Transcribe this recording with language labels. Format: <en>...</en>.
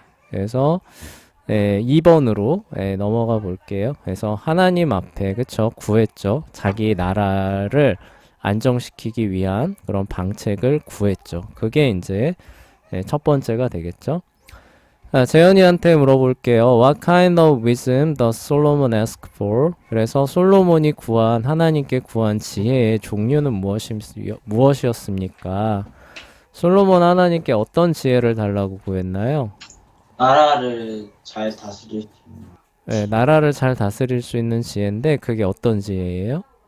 <ko>그래서, 2번으로 넘어가 볼게요. 그래서 하나님 앞에, 그쵸? 구했죠. 자기 나라를 안정시키기 위한 그런 방책을 구했죠. 그게 이제 첫 번째가 되겠죠. 재현이한테 물어볼게요.</ko> <en>What kind of wisdom does Solomon ask for?</en> <ko>그래서 솔로몬이 하나님께 구한 지혜의 종류는 무엇이었습니까? 솔로몬 하나님께 어떤 지혜를 달라고 구했나요? 나라를 잘 다스릴 수 있는 나라를 잘 다스릴 수 있는 지혜인데 그게 어떤 지혜예요?</ko>